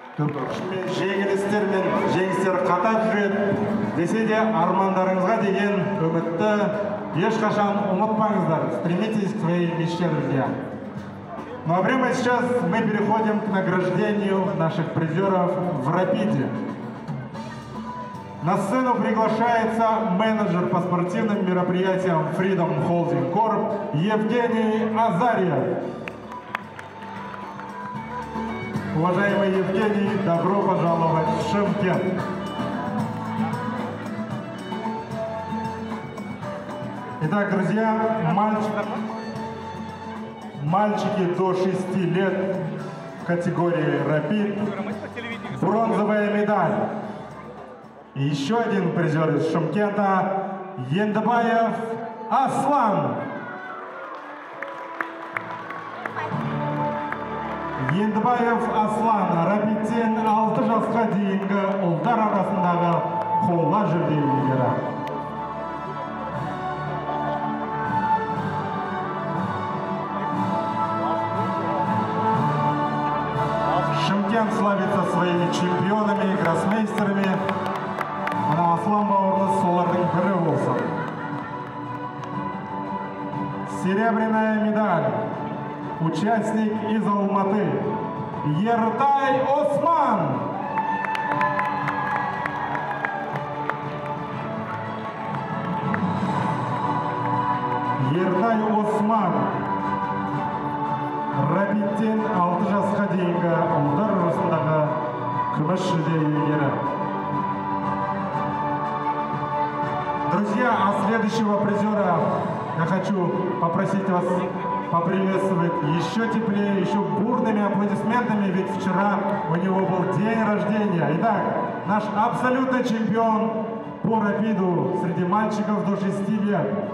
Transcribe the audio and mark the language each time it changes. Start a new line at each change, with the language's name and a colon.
Kazakh: Жеңілістер мен жеңістер қатар жүреді. Десе де армандарыңызға деген үмітті ешқашан ұмытпаңыздар.
Russian: Стремитесь к своей мечте, друзья. Ну а прямо сейчас мы переходим к награждению наших призеров в «Рапиде». На сцену приглашается менеджер по спортивным мероприятиям Freedom Holding Corp Евгений Азарьев. Уважаемый Евгений, добро пожаловать в Шымкент. Итак, друзья, мальчики до 6 лет категории «Рапид», бронзовая медаль. И еще один призер из Шымкента – Ендыбаев Аслан.
Kazakh: Ендыбаев Аслан, «Рапидтен» 6 жасқа дейінгі ұлдар арасындағы қола жүлде иегері.
Russian: Шымкент славится своими чемпионами, гроссмейстерами.
Kazakh: Ана Аслан бауырымыз солардың бірі болсын.
Russian: Серебряная медаль. Участник из Алматы.
Kazakh: Ертай Осман. Ертай Осман. Рабиттен 6 жасқа дейінгі ұлдар арасындағы күміс жүлде иегері.
Russian: Друзья, а следующего призера я хочу попросить вас поприветствовать еще теплее, еще бурными аплодисментами, ведь вчера у него был день рождения. Итак, наш абсолютный чемпион по рапиду среди мальчиков до 6 лет.